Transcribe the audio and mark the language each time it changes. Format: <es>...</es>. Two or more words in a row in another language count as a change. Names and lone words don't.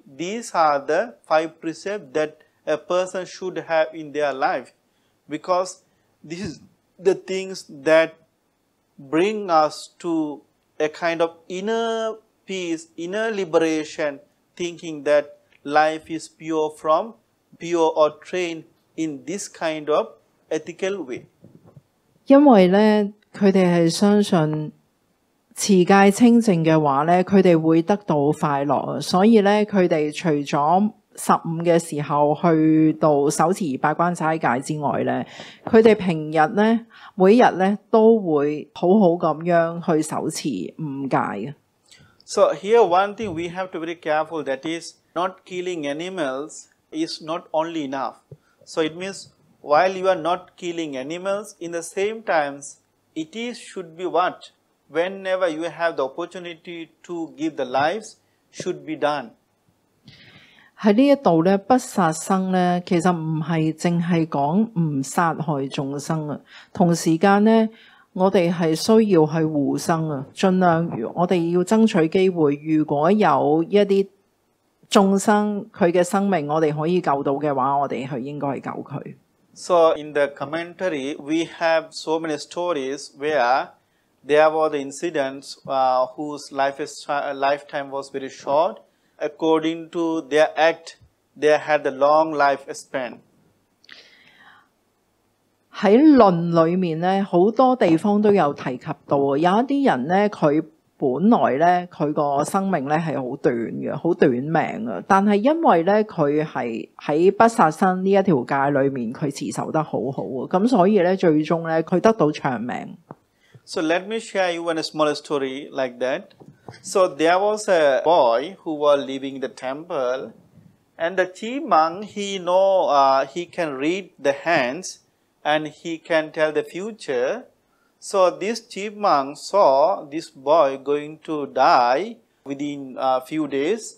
<en>These are the 5 precepts that a person should have in their life, because this is the things that bring us to a kind of inner peace, inner liberation, thinking that life is pure or trained in this kind of ethical way.</en> <yue>因為咧，佢哋係相信持戒清淨嘅話咧，佢哋會得到快樂啊！所以咧，佢哋除咗15嘅時候去到手持8關齋戒之外咧，佢哋平日咧每日咧都會好好咁樣去手持5戒嘅。</yue> <en>So here one thing we have to be very careful, that is not killing animals is not only enough. So it means while you are not killing animals, in the same times it should be what? Whenever you have the opportunity to give the lives, should be done.</en> <yue>喺呢一度咧，不殺生咧，其實唔係淨係講唔殺害眾生啊。同時間咧，我哋係需要去護生啊。盡量我哋要爭取機會，如果有一啲眾生佢嘅生命我哋可以救到嘅話，我哋係應該去救佢。</yue> <en>So in the commentary, we have so many stories where there were the incidents whose lifetime was very short. According to their act, they had the long lifespan.</en> <yue>喺論裏面咧，好多地方都有提及到，有一啲人咧，佢本來咧佢個生命咧係好短嘅，好短命嘅，但係因為咧佢係喺不殺生呢一條戒裏面，佢持守得好好啊，咁所以咧最終咧佢得到長命。</yue> <en>So let me share you one small story like that. So there was a boy who was living in the temple, and the chief monk, he can read the hands and he can tell the future. So this chief monk saw this boy going to die within a few days.</en>